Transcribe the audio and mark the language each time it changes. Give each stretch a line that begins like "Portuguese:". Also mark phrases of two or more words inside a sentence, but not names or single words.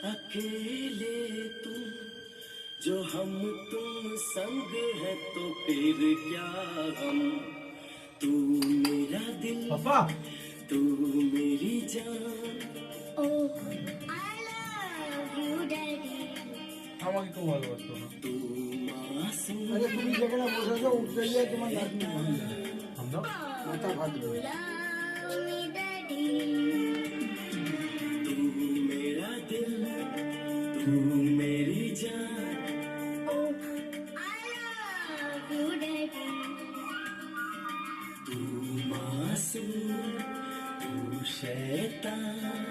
Hindi: अकेले तुम जो हम तुम संग है तो फिर क्या हम तू मेरा दिल
Bangla: পাপা
Hindi: तू मेरी जान
English: Oh, I love you, Daddy.
Bangla: আমাকে কেউ ভালোবাসতো না
Hindi: तू मासूम
Bangla: আরে তুমি যেখানে বসেছো উঠতে গিয়ে তোমার নাতনি ভালো লাগে আমরা মাথা ফাটবে
English: Love me, Daddy.
Hindi: तू मेरा दिल तू मेरी जान
English: Oh, I love you, Daddy.
Hindi: तू मासूम तू शैतान